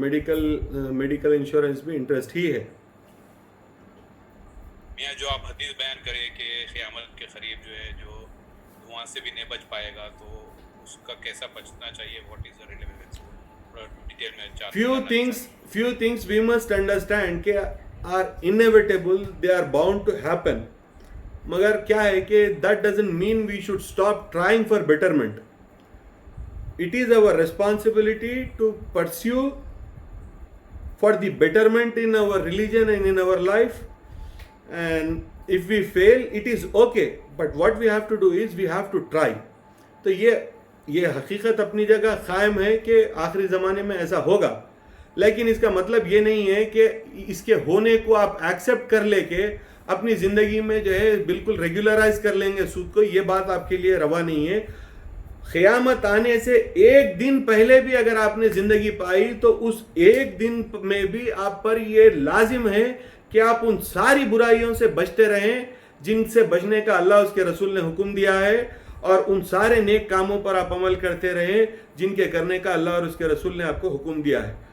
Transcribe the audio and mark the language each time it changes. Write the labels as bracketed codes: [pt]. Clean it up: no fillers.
[en] Medical insurance [ur] بھی interest ہی ہے. میاں جو آپ حدیث بیان کرے کہ قیامت کے قریب جو ہے جو دھواں سے بھی نہیں بچ پائے گا, تو اس کا کیسا بچنا چاہیے, [en] what is the relevance, [ur] detail میں [en] few things we must understand کہ are inevitable, they are bound to happen. [ur] مگر کیا ہے کہ [en] that doesn't mean we should stop trying for betterment. It is our responsibility to pursue for the betterment in our religion and in our life. And if we fail, it is okay. But what we have to do is we have to try. [ur] تو یہ حقیقت اپنی جگہ قائم ہے کہ آخری زمانے میں ایسا ہوگا, لیکن اس کا مطلب یہ نہیں ہے کہ اس کے ہونے کو آپ ایکسیپٹ کر لے کے اپنی زندگی میں جو ہے بالکل ریگولرائز کر لیں گے سود کو. یہ بات آپ کے لیے روا نہیں ہے. قیامت آنے سے ایک دن پہلے بھی اگر آپ نے زندگی پائی تو اس ایک دن میں بھی آپ پر یہ لازم ہے کہ آپ ان ساری برائیوں سے بچتے رہیں جن سے بچنے کا اللہ اس کے رسول نے حکم دیا ہے, اور ان سارے نیک کاموں پر آپ عمل کرتے رہیں جن کے کرنے کا اللہ اور اس کے رسول نے آپ کو حکم دیا ہے.